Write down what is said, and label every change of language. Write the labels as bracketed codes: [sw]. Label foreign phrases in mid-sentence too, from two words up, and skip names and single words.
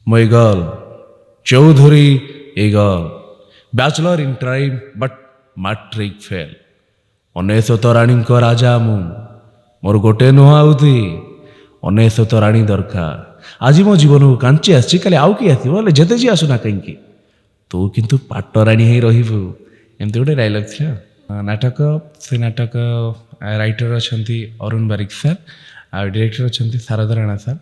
[en] My girl, Chaudhary Eagle, bachelor in crime but matric fail. [or] ଅନେଶତ ରାଣୀଙ୍କ ରାଜା ମୁଁ, ମୋର ଗୋଟେ ନୁହଁ ଆଉତି, ଅନେଶତ ରାଣୀ ଦରକାର। ଆଜି ମୋ ଜୀବନକୁ କାଞ୍ଚି ଆସିଛି, କାଲି ଆଉ କିଏ ଆସିବ, ହେଲେ ଯେତେ ଯିଏ ଆସୁନା କାହିଁକି, ତୁ କିନ୍ତୁ ପାଟରାଣୀ ହେଇ ରହିବୁ। ଏମିତି ଗୋଟେ ଡାଇଲଗ୍ ଥିଲା। ନାଟକ, ସେ ନାଟକ ରାଇଟର ଅଛନ୍ତି ଅରୁଣ ବାରିକ ସାର୍, ଆଉ ଡିରେକ୍ଟର ଅଛନ୍ତି ଶାରଦା ରାଣା ସାର୍।